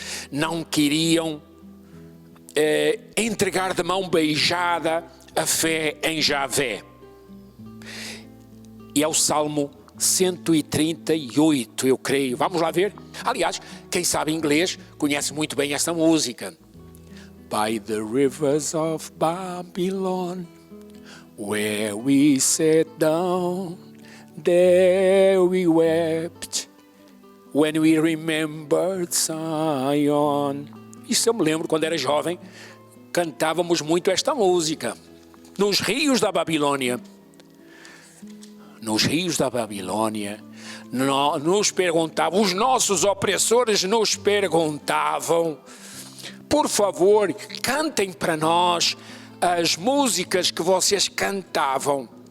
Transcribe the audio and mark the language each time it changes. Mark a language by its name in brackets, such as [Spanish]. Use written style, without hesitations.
[Portuguese] Não queriam entregar de mão beijada a fé em Javé. E é o Salmo 138, eu creio. Vamos lá ver? Aliás, quem sabe inglês conhece muito bem esta música. [English] By the rivers of Babylon, where we sat down, there we wept, when we remembered Zion. [Portuguese] Isso eu me lembro, quando era jovem, cantávamos muito esta música. Nos rios da Babilônia. Nos rios da Babilônia, nos perguntavam, os nossos opressores nos perguntavam: por favor, cantem para nós as músicas que vocês cantavam.